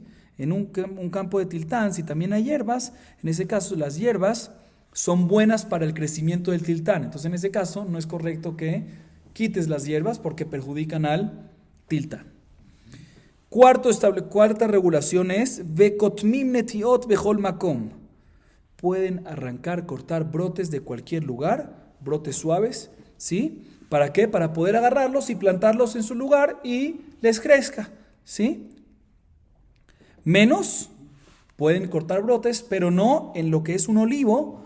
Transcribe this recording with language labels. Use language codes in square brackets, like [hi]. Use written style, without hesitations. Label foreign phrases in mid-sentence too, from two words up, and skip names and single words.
[es] En un campo de tiltán, si también hay hierbas, en ese caso las hierbas son buenas para el crecimiento del tiltán. Entonces, en ese caso, no es correcto que quites las hierbas porque perjudican al tiltán. Cuarta regulación es [he] וקוטמים נטיעות בכל מקום. [es] Pueden arrancar, cortar brotes de cualquier lugar, brotes suaves, ¿sí? ¿Para qué? Para poder agarrarlos y plantarlos en su lugar y les crezca, ¿sí? Menos pueden cortar brotes, pero no en lo que es un olivo.